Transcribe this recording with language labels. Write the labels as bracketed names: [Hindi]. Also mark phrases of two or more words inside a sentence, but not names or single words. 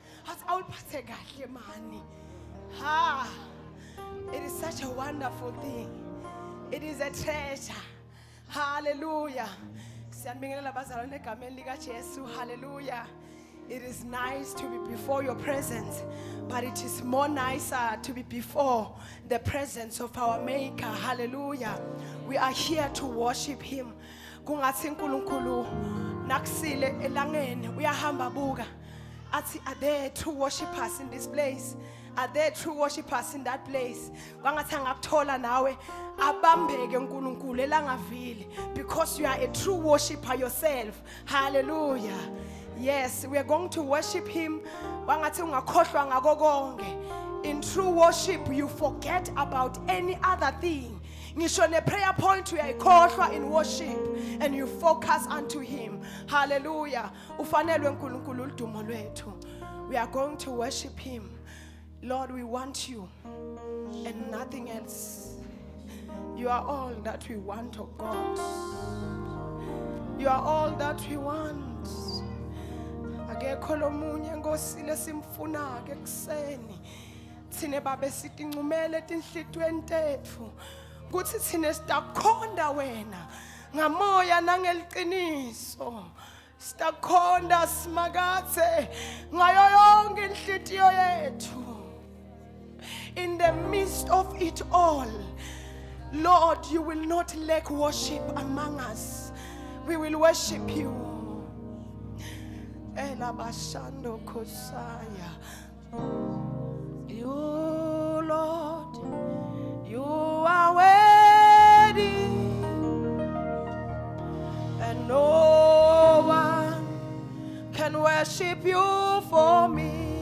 [Swati] awuliphathe kahle mani. Ha. [English] It is such a wonderful thing. It is a treasure. Hallelujah. [Swati] Siyabingelela bazalwane egameni lika Jesu. [English] Hallelujah. It is nice to be before your presence, but it is more nicer to be before the presence of our Maker. Hallelujah. We are here to worship Him. [Swati] Kungathi uNkulunkulu nakusile elangeni uyahamba buka. [English] Are there true worshipers in this place? Are there true worshipers in that place? [Swati] Wangathi angakuthola nawe abambeke uNkulunkulu elangavili, [English] because you are a true worshipper yourself. Hallelujah. Yes, we are going to worship Him. [Swati] Wangathi ungakhohlwa ngako konke. [English] In true worship you forget about any other thing. [Swati] Ngisho ne [English] prayer point [Swati] uyayikhohlwa [English] in worship and you focus unto Him. Hallelujah. [Swati] Ufanelwe uNkulunkulu udumo lwethu. [English] We are going to worship Him. Lord, we want you and nothing else. You are all that we want, oh God. You are all that we want. [Swati] Akekho lomunye ngosile simfuna ke kuseni. Thine babe sithi ncumele tinhlitweni tethu. Kuthi thine sitakhonda wena ngamoya nangeliqiniso. Sitakhonda simakathe ngayo yonke inhlitiyo yethu. [English] In the midst of it all, Lord, you will not lack worship among us. We will worship you. Elabashando Kosaya. You, Lord, you are worthy, and no one can worship you for me.